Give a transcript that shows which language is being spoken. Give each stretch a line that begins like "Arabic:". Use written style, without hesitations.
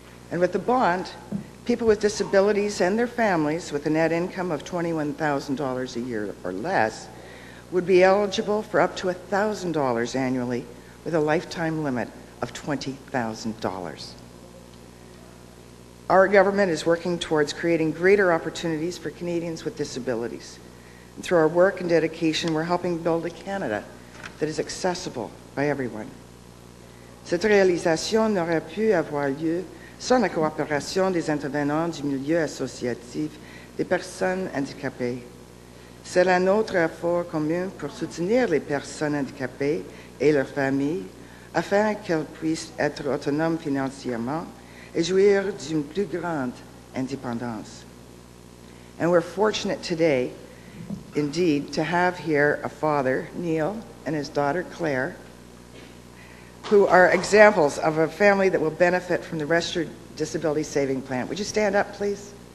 English: And with the bond, people with disabilities and their families with a net income of $21,000 a year or less would be eligible for up to $1,000 annually with a lifetime limit of $20,000. Our government is working towards creating greater opportunities for Canadians with disabilities. And through our work and dedication, we're helping build a Canada that is accessible by everyone.
French: Cette réalisation n'aurait pu avoir lieu sans la coopération des intervenants du milieu associatif des personnes handicapées. C'est là notre effort commun pour soutenir les personnes handicapées et leurs familles afin qu'elles puissent être autonomes financièrement et jouir d'une plus grande independence.
English: And we're fortunate today, indeed, to have here a father, Neil, and his daughter, Claire, who are examples of a family that will benefit from the Registered Disabilities Savings Plan. Would you stand up, please?